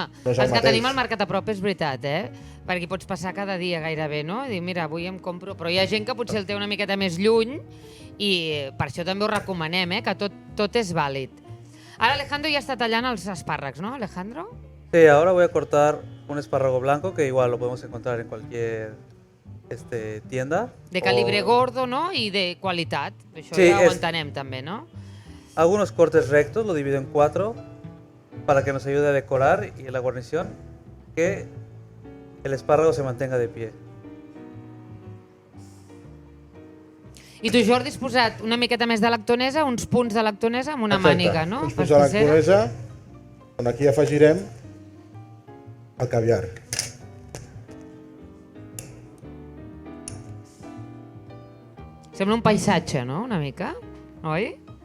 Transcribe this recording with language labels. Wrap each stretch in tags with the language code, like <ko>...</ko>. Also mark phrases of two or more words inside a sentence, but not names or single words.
<ca>No és el els que mateix. tenim al mercat a prop és veritat, Perquè hi pots passar cada dia gairebé, no? I dir, mira, avui em compro... Però hi ha gent que potser el té una miqueta més lluny i per això també ho recomanem, que tot és vàlid. Ara Alejandro ja està tallant els espàrrecs, ¿no, Alejandro?</ca> <es>Sí, ahora voy a cortar un espárrago blanco que igual lo podemos encontrar en cualquier tienda. De calibre O gordo,</es> <ca>no? I de qualitat. Això Sí, ja ho és- entenem també, no?</ca> <es>Algunos cortes rectos, lo divido en 4 para que nos ayude a decorar y en la guarnición que el espárrago se mantenga de pie.</es> <ca>I tu, Jordi, has posat una miqueta més de lactonesa, uns punts de lactonesa amb una Exacte. màniga, no? Uns punts de Pastissera. lactonesa, on aquí afegirem el caviar. Sembla un paisatge, no?, una mica, oi?</ca>